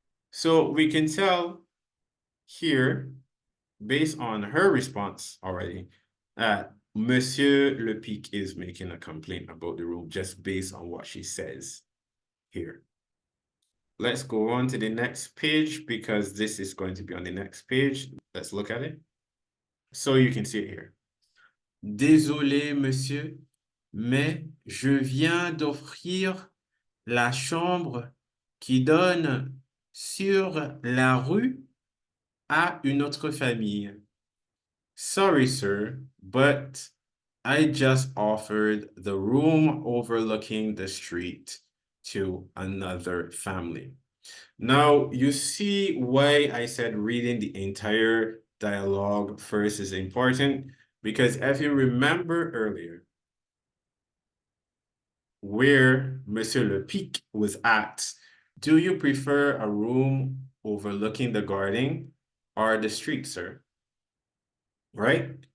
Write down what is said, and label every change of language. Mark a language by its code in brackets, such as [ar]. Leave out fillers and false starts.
[en] So we can tell here, based on her response already, that Monsieur Le Pic is making a complaint about the room just based on what she says here. Let's go on to the next page because this is going to be on the next page. Let's look at it. So you can see it here. [fr] Désolé, monsieur, mais je viens d'offrir la chambre qui donne sur la rue à une autre famille. [en] Sorry, sir, but I just offered the room overlooking the street to another family. Now, you see why I said reading the entire dialogue first is important, because if you remember earlier, where Monsieur Le Pic was asked, do you prefer a room overlooking the garden or the street, sir? Right?